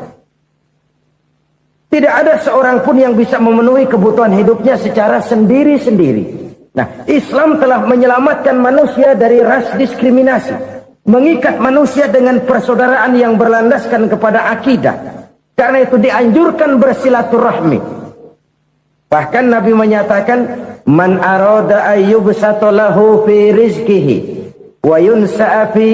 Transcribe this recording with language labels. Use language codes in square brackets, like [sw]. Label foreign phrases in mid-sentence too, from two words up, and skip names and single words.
[id] Tidak ada seorang pun yang bisa memenuhi kebutuhan hidupnya secara sendiri-sendiri. Nah, Islam telah menyelamatkan manusia dari ras diskriminasi. Mengikat manusia dengan persaudaraan yang berlandaskan kepada akidah. Karena itu dianjurkan bersilaturahmi. Bahkan Nabi menyatakan, [ar] من أراد أن يبسط له في رزقه وينسأ في